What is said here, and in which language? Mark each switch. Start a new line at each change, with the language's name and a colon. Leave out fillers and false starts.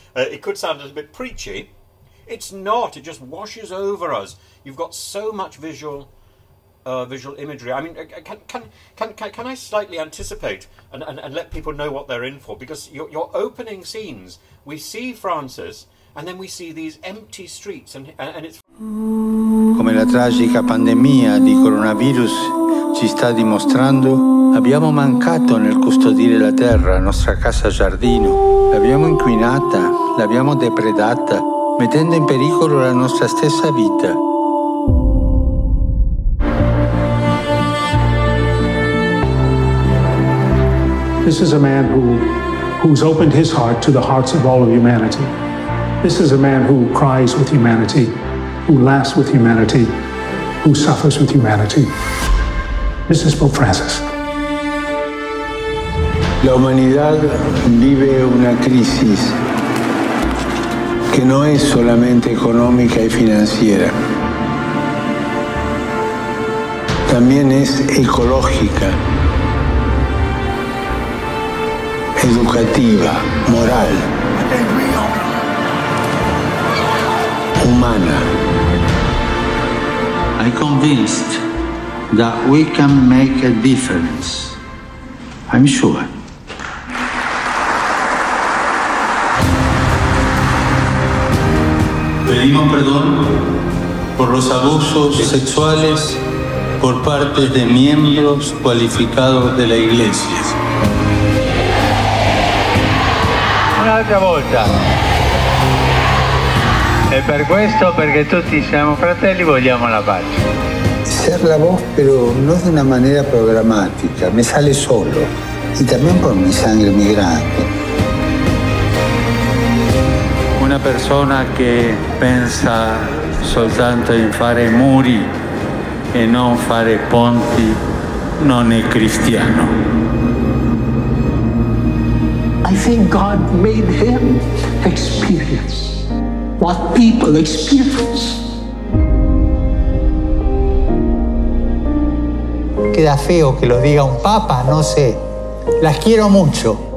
English: It could sound a little bit preachy. It's not. It just washes over us. You've got so much visual imagery. I mean, can I slightly anticipate and let people know what they're in for? Because your opening scenes, we see Francis, and then we see these empty streets, and it's...
Italian: Come la tragica pandemia di coronavirus ci sta dimostrando, abbiamo mancato nel custodire la terra, la nostra casa giardino. L'abbiamo inquinata, l'abbiamo depredata, mettendo in pericolo la nostra stessa vita.
English: This is a man who's opened his heart to the hearts of all of humanity. This is a man who cries with humanity, who laughs with humanity, who suffers with humanity. This is Pope Francis.
Spanish: La humanidad vive una crisis que no es solamente económica y financiera, también es ecológica, educativa, moral, humana.
English: I'm convinced that we can make a difference. I'm sure.
Spanish: Pedimos perdón por los abusos sexuales por parte de miembros cualificados de la Iglesia.
Italian: Un'altra volta. E per questo, perché tutti siamo fratelli, vogliamo la pace.
Spanish: Ser la voz, pero no de una manera programática, me sale solo. Y también por mi sangre migrante.
Italian: Una persona che pensa soltanto in fare muri e non fare ponti non è cristiano.
English: I think God made him experience what people experience.
Spanish: Queda feo que lo diga un papa, no sé. Las quiero mucho.